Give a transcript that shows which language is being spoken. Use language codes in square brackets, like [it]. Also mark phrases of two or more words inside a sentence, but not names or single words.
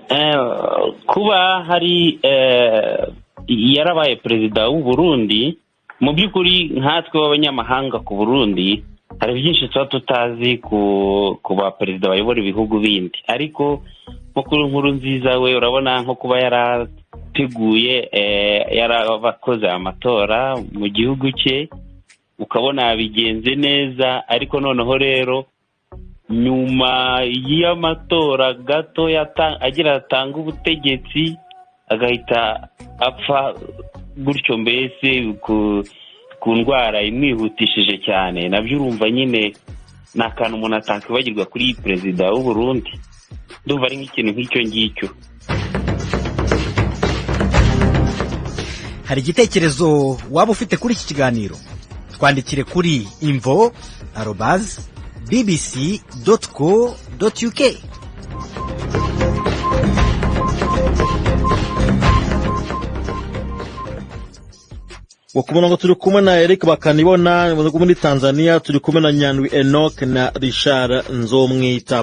[rw] Kuba hari yarabaye perezida w'u Burundi, mu by'ukuri nkatwe b'abanyamahanga ku Burundi hari byinshi tuba tutazi ku ba perezida bayobora ibihugu bindi, ariko nko kuri Nkurunziza we urabona nko kuba yarateguye yarabakoze amatora mu gihugu cye, ukabona bigenze neza. Ariko noneho rero nyuma y'amatora gato agira atanga ubutegetsi agahita apfa gutyo, mbese ku ndwara imwihutishije cyane. Nabyo urumva nyine ni akantu umuntu atakwibagirwa kuri perezida w'u Burundi. Ndumva ari nk'ikintu nk'icyo ngicyo. Hari igitekerezo waba ufite kuri iki kiganiro? Twandikire kuri info@bbc.co.uk. Wakumuna ngo turi kumwe na Eric Bakanibona muri Tanzania, turi kumwe na Nyandwi Enoch na Richard Nzomwita.